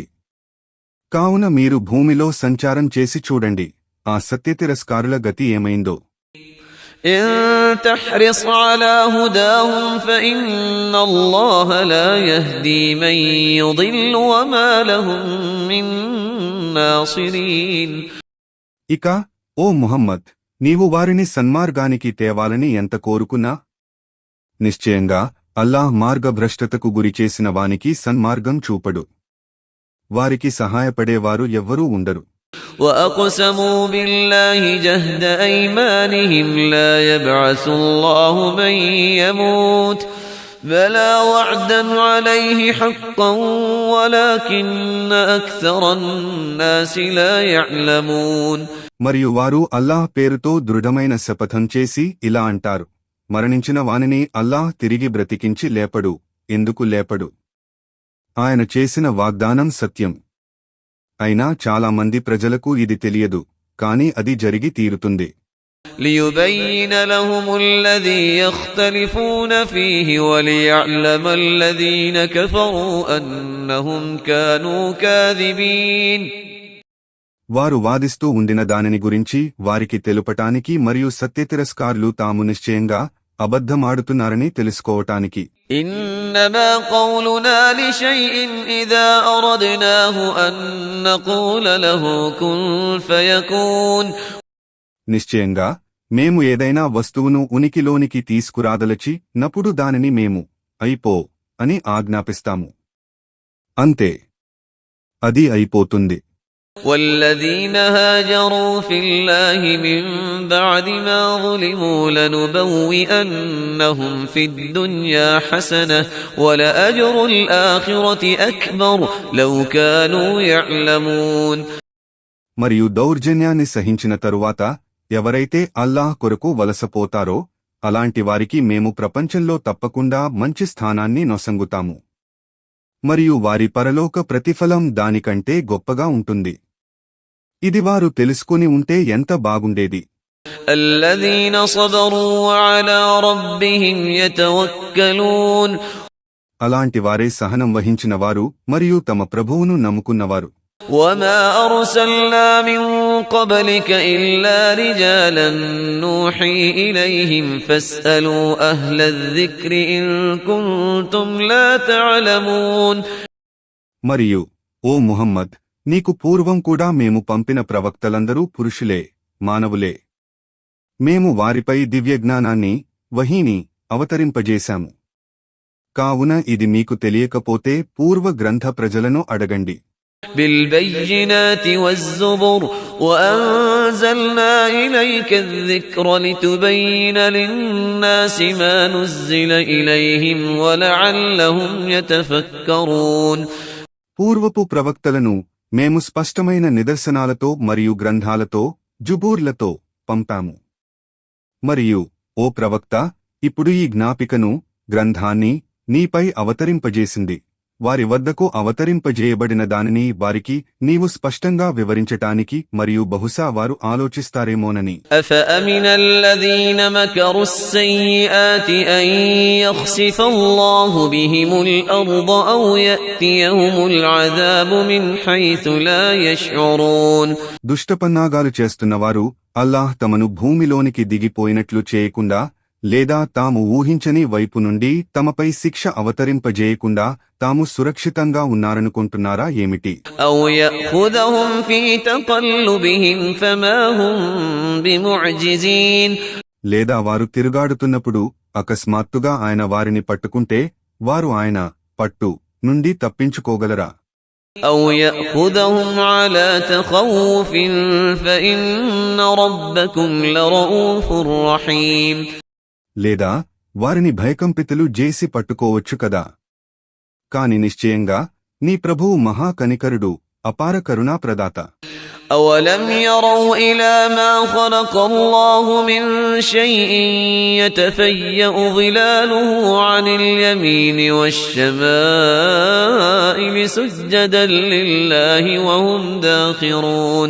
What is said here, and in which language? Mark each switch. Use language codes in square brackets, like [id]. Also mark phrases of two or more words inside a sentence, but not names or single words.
[te] కావున మీరు భూమిలో సంచారం చేసి చూడండి, ఆ సత్యతిరస్కారుల గతి ఏమైందో. [ar] إن تحرص على هداهم فإن الله لا يهدي من يضل وما لهم من ناصرين. [te] ఇక ఓ ముహమ్మద్, నీవు వారిని సన్మార్గానికి తేవాలని ఎంత కోరుకున్నా నిశ్చయంగా అల్లాహ్ మార్గభ్రష్టతకు గురిచేసిన వానికి సన్మార్గం చూపడు. వారికి సహాయపడేవారు ఎవ్వరూ ఉండరు. [ar] وَأَقْسَمُوا بِاللَّهِ جَهْدَ أَيْمَانِهِمْ لَا يَبْعَثُ اللَّهُ مَن يَمُوتُ بَلَىٰ وَعْدًا عَلَيْهِ حَقًّا وَلَٰكِنَّ أَكْثَرَ النَّاسِ لَا يَعْلَمُونَ. [te] మరియు వారు అల్లాహ్ పేరుతో దృఢమైన శపథం చేసి ఇలా అంటారు, మరణించిన వానిని అల్లాహ్ తిరిగి బ్రతికించి లేపడు. ఎందుకు లేపడు? ఆయన చేసిన వాగ్దానం సత్యం. అయినా చాలా మంది ప్రజలకు ఇది తెలియదు, కాని అది జరిగి తీరుతుంది. [ar] لِيُبَيِّنَ لَهُمُ الَّذِي يَخْتَلِفُونَ فِيهِ وَلِيَعْلَمَ الَّذِينَ كَفَرُوا أَنَّهُمْ كَانُوا كَاذِبِينَ. [te] వారు వాదిస్తూ ఉండిన దానిని గురించి వారికి తెలుపటానికి మరియు సత్యతిరస్కారులు తాము నిశ్చయంగా అబద్ధమాడుతున్నారని తెలుసుకోవటానికి. [ar] إنما قولنا لشيء إذا أردناه أن نقول له كن فيكون. [te] నిశ్చయంగా మేము ఏదైనా వస్తువును ఉనికిలోనికి తీసుకురాదలచి నప్పుడు దానిని మేము అయిపో అని ఆజ్ఞాపిస్తాము, అంతే, అది అయిపోతుంది. [ar] والذين هاجروا في الله من بعد ما ظلموا لنبوئنهم في الدنيا حسنة ولأجر الآخرة أكبر لو كانوا يعلمون. [te] మరియు దౌర్జన్యాన్ని సహించిన తరువాత ఎవరైతే అల్లాహ్ కొరకు వలసపోతారో అలాంటి వారికి మేము ప్రపంచంలో తప్పకుండా మంచి స్థానాన్ని నొసంగుతాము, మరియు వారి పరలోక ప్రతిఫలం దానికంటే గొప్పగా ఉంటుంది. ఇది వారు తెలుసుకుని ఉంటే ఎంత బాగుండేది. [ar] الذين صبروا وعلى ربهم يتوكلون. [te] అలాంటి వారే సహనం వహించిన వారు మరియు తమ ప్రభువును నమ్ముకున్నవారు. [ar] وما أرسلنا من قبلك إلا رجالا نوحي إليهم فاسألوا أهل الذكر إن كنتم لا تعلمون. [te] మరియు ఓ ముహమ్మద్, నీకు పూర్వం కూడా మేము పంపిన ప్రవక్తలందరూ పురుషులే, మానవులే. మేము వారిపై దివ్యజ్ఞానాన్ని, వహీని అవతరింపజేశాము. కావున ఇది మీకు తెలియకపోతే పూర్వ గ్రంథ ప్రజలను అడగండి. [ar] بالبينات والزبر وأنزلنا إليك الذكر لتبين للناس ما نزل إليهم ولعلهم يتفكرون. [te] పూర్వపు ప్రవక్తలను మేము స్పష్టమైన నిదర్శనాలతో మరియు గ్రంథాలతో జుబూర్లతో పంపాము. మరియు ఓ ప్రవక్త, ఇప్పుడు ఈ జ్ఞాపికను, గ్రంథాన్ని నీపై అవతరింపజేసింది. వారి వద్దకు అవతరింపజేయబడిన దానిని వారికి నీవు స్పష్టంగా వివరించటానికి మరియు బహుశా వారు ఆలోచిస్తారేమోనని. [ar] أفأمن الذين مكروا السيئات أن يخسف الله بهم الأرض أو يأتيهم العذاب من حيث لا يشعرون. [te] దుష్టపన్నాగాలు చేస్తున్నవారు అల్లాహ్ తమను భూమిలోనికి దిగిపోయినట్లు చేయకుండా లేదా తాము ఊహించని వైపు నుండి తమపై శిక్ష అవతరింపజేయకుండా తాము సురక్షితంగా ఉన్నారనుకుంటున్నారా ఏమిటి? [ar] أو يأخذهم في تقلبهم فما هم بمعجزين. [te] లేదా వారు తిరుగాడుతున్నప్పుడు అకస్మాత్తుగా ఆయన వారిని పట్టుకుంటే వారు ఆయన పట్టు నుండి తప్పించుకోగలరా? [ar] أو يأخذهم على تخوف فإن ربكم لرؤوف رحيم. [te] లేదా వారిని భయకంపితులు చేసి పట్టుకోవచ్చు కదా. కాని నిశ్చయంగా నీ ప్రభువు మహా కనికరుడు, అపార కరుణా ప్రదాత. [ar] أولم يروا إلى ما خلق الله من شيء يتفيأ ظلاله عن اليمين والشمائل سجدا لله وهم داخرون.